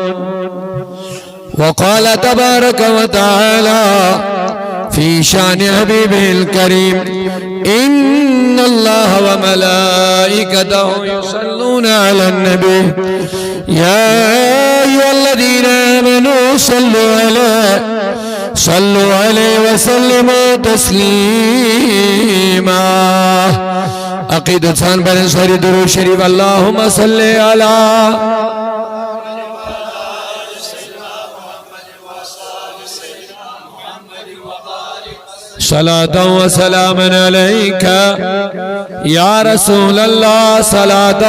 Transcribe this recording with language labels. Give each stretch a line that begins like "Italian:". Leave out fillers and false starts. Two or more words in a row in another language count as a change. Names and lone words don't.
Arabic: وقال تبارك وتعالى في شان حبيبه الكريم إن الله وملائكته يصلون على النبي يا أيها الذين آمنوا صلوا عليه وسلموا تسليما.
Kashmiri: عقیدت سان بن سری درود شریف
Arabic: اللهم صل على صلاة وسلاما عليك يا رسول الله صلاة